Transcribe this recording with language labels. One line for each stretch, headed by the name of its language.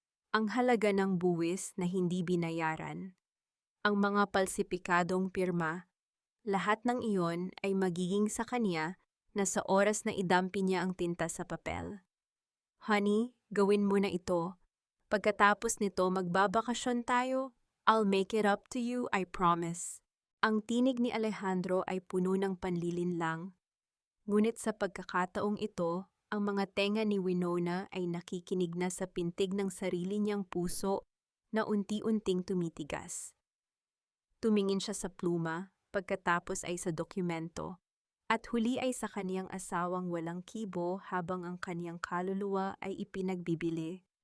Filipino: Ang halaga ng buwis na hindi binayaran, ang mga palsipikadong pirma, lahat ng iyon ay magiging sa kaniya na sa oras na idampi niya ang tinta sa papel. Honey, gawin mo na ito. Pagkatapos nito magbabakasyon tayo.
English: I'll make it up to you, I promise.
Filipino: Ang tinig ni Alejandro ay puno ng panlilinlang. Ngunit sa pagkakataong ito, ang mga tenga ni Winona ay nakikinig na sa pintig ng sarili niyang puso na unti-unting tumitigas. Tumingin siya sa pluma, pagkatapos ay sa dokumento, at huli ay sa kaniyang asawang walang kibo habang ang kaniyang kaluluwa ay ipinagbibili.